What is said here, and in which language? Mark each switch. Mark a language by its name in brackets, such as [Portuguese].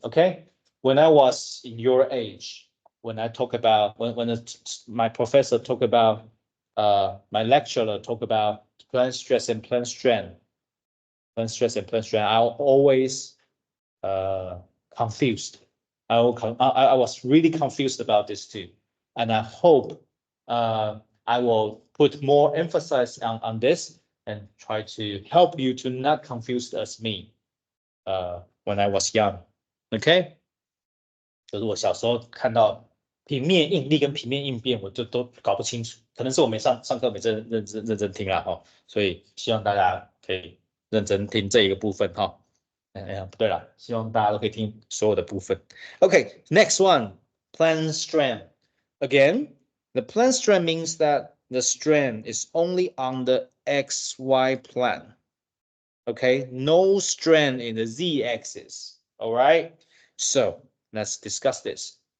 [English] Okay, when I was in your age, when I talk about my professor talk about my lecturer talk about plane stress and plane strain, I always confused. I was really confused about this too, and I hope I will put more emphasis on this and try to help you to not confuse as me when I was young. [Chinese] Okay， 就是我小时候看到平面应力跟平面应变，我就都搞不清楚，可能是我没上课没认真听啦哈，所以希望大家可以认真听这一个部分哈。不对了，希望大家都可以听所有的部分。 [English] Okay, next one, plane strain. Again, the plane strain means that the strain is only on the xy plane. Okay, no strain in the z-axis. All right, so let's discuss this.